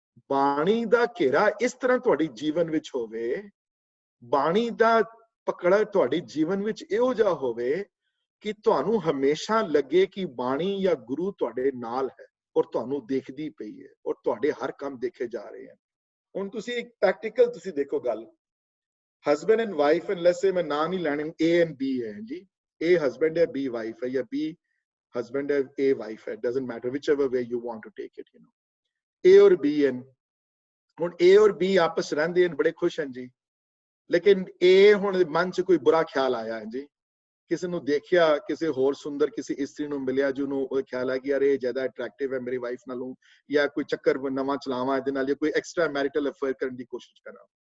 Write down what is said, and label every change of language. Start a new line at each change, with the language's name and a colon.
Punjabi: ਬਾਣੀ ਦਾ ਘੇਰਾ ਇਸ ਤਰ੍ਹਾਂ ਤੁਹਾਡੇ ਜੀਵਨ ਵਿੱਚ ਹੋਵੇ, ਬਾਣੀ ਦਾ ਪਕੜ ਤੁਹਾਡੇ ਜੀਵਨ ਵਿੱਚ ਇਹੋ ਜਿਹਾ ਹੋਵੇ ਕਿ ਤੁਹਾਨੂੰ ਹਮੇਸ਼ਾ ਲੱਗੇ ਕਿ ਬਾਣੀ ਜਾਂ ਗੁਰੂ ਤੁਹਾਡੇ ਨਾਲ ਹੈ ਔਰ ਤੁਹਾਨੂੰ ਦੇਖਦੀ ਪਈ ਹੈ ਔਰ ਤੁਹਾਡੇ ਹਰ ਕੰਮ ਦੇਖੇ ਜਾ ਰਹੇ ਹਨ। ਹੁਣ ਤੁਸੀਂ ਇੱਕ ਪ੍ਰੈਕਟੀਕਲ ਤੁਸੀਂ ਦੇਖੋ ਗੱਲ, husband and wife, and let's ਸੇ ਮੈਂ ਨਾਂ ਨਹੀਂ ਲੈਣੇ, A ਐਂਡ B ਹੈ ਜੀ। A ਹਸਬੈਂਡ ਹੈ, B ਵਾਈਫ ਹੈ, ਜਾਂ
English: B husband है, A wife है, doesn't matter whichever way you want to take it, you know.
Hindi: A और B हैं,
Punjabi: ਹੁਣ A और B आपस ਰਹਿੰਦੇ ਹਨ, ਬੜੇ ਖੁਸ਼ ਹਨ ਜੀ। ਲੇਕਿਨ A ਹੁਣ ਮਨ 'ਚ ਕੋਈ ਬੁਰਾ ਖਿਆਲ ਆਇਆ ਹੈ ਜੀ, ਕਿਸੇ ਨੂੰ ਦੇਖਿਆ, ਕਿਸੇ ਹੋਰ ਸੁੰਦਰ ਕਿਸੇ ਇਸਤਰੀ ਨੂੰ ਮਿਲਿਆ ਜਿਹਨੂੰ ਉਹ ਖਿਆਲ ਆ ਕਿ ਯਾਰ ਇਹ ਜ਼ਿਆਦਾ ਅਟਰੈਕਟਿਵ ਹੈ ਮੇਰੀ ਵਾਈਫ ਨਾਲੋਂ, ਜਾਂ ਕੋਈ ਚੱਕਰ ਨਵਾਂ ਚਲਾਵਾਂ ਇਹਦੇ ਨਾਲ, ਜਾਂ ਕੋਈ ਐਕਸਟਰਾ ਮੈਰਿਟਲ ਅਫੇਅਰ ਕਰਨ ਦੀ ਕੋਸ਼ਿਸ਼ ਕਰਾਂ।